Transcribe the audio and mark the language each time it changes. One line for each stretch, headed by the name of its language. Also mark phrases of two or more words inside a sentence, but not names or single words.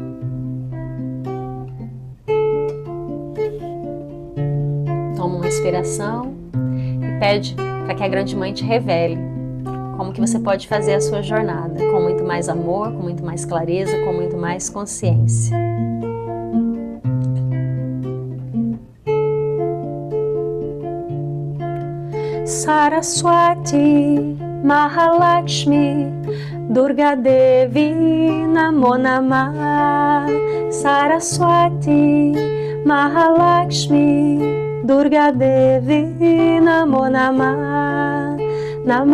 Portuguese: Toma uma inspiração e pede para que a grande mãe te revele como que você pode fazer a sua jornada com muito mais amor, com muito mais clareza, com muito mais consciência.
Sanskrit: Saraswati, Mahalakshmi, Durga Devi, Namo Namah. Saraswati, Mahalakshmi, Durga Devi, Namo Namah.